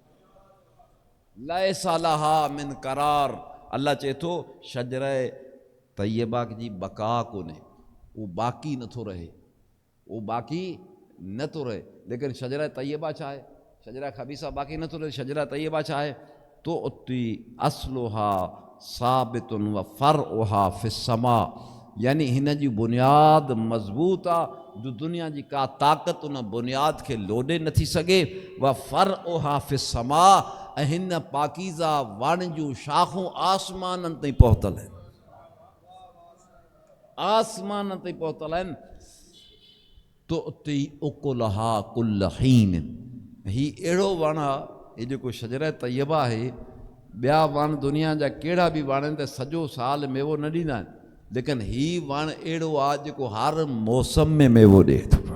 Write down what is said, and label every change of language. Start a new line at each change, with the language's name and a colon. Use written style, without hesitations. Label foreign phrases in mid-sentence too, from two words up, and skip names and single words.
Arabic: ليس لها من قرار.
Sindhi: अल्लाह चए थो शजरा तैयबा जी बका कोन्हे, उहो बाक़ी नथो रहे, उहो बाक़ी नथो रहे। लेकिन शजरा तैयबा छा आहे? शजरा ख़बीसा बाक़ी नथो रहे, शजरा तैयबा छा आहे?
Arabic: تؤتي أصلها ثابت وفرعها في السماء.
Sindhi: यानी हिन जी बुनियाद मज़बूत आहे, जो दुनिया जी का ताक़त उन बुनियाद खे लोॾे नथी सघे।
Arabic: وفرعها في السماء,
Sindhi: ऐं हिन पाकीज़ा वण जूं शाख़ूं आसमाननि ताईं पहुतल आहिनि, आसमान ताईं पहुतल आहिनि।
Arabic: تؤتي أكلها كل حين.
Sindhi: ही अहिड़ो वणु आहे, हे जेको शजरा तैयबा आहे, ॿिया वण दुनिया जा कहिड़ा बि वण आहिनि त सॼो साल मेवो न ॾींदा आहिनि, लेकिन ही वणु अहिड़ो आहे जेको हर मौसम में मेवो ॾिए थो।